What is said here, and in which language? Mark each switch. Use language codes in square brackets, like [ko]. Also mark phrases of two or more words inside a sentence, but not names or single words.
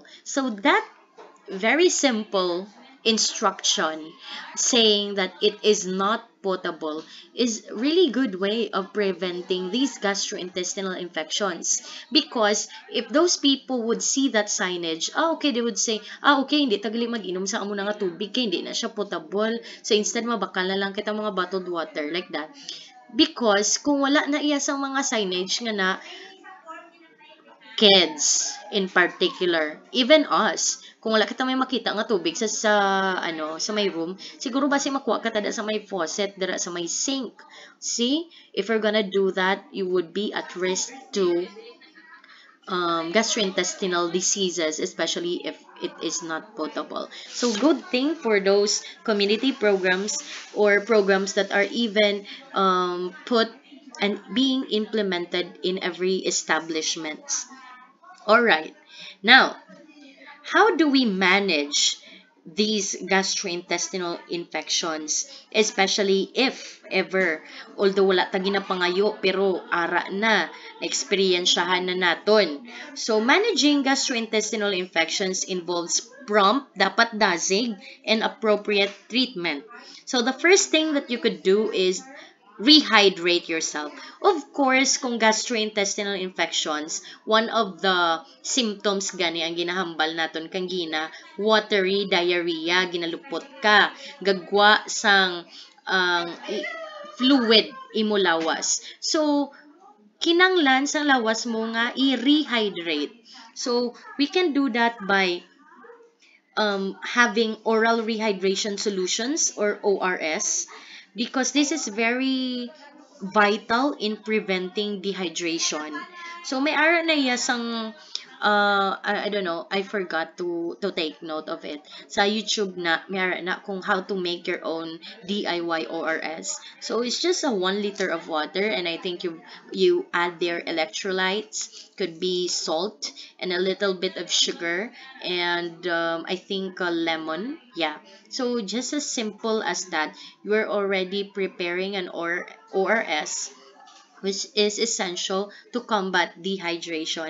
[en] So that very simple instruction saying that it is not potable is really good way of preventing these gastrointestinal infections, because if those people would see that signage, okay, they would say, [hil] okay, hindi tagali mag-inom sa amo na nga tubig kay hindi na siya potable, [en] so instead [hil] mabakal na lang kita mga [en] bottled water, like that. [hil] Because kung wala na iya sang mga signage nga na, [en] kids in particular, even us, [hil] kung wala kita may makita nga tubig sa may room, siguro basi makuha ka tada sa may faucet dira sa may sink. [en] See, if you're gonna do that, you would be at risk to gastrointestinal diseases, especially if it is not potable. So good thing for those community programs or programs that are even put and being implemented in every establishment All right. Now, how do we manage these gastrointestinal infections, especially if ever, although [hil] wala ta ginapangayo pero ara na, experiensyahan na naton. [en] So, managing gastrointestinal infections involves prompt, [hil] dapat dasig, [en] and appropriate treatment. So, the first thing that you could do is rehydrate yourself. Of course, [hil] kung [en] gastrointestinal infections, one of the symptoms [hil] gani ang ginahambal naton kang gina, [en] watery diarrhea, [hil] ginalupot ka, gagwa sang fluid imulawas. So, kinanglan sa lawas mo nga i-rehydrate. [en] So, we can do that by having oral rehydration solutions or ORS because this is very vital in preventing dehydration. So [hil] may ara na yasang [en] I don't know, I forgot to take note of it. [hil] Sa YouTube na may ara na kung [en] how to make your own DIY ORS. So it's just a 1 liter of water and I think you add their electrolytes, could be salt and a little bit of sugar and I think lemon. Yeah. So just as simple as that, you're already preparing an ORS which is essential to combat dehydration.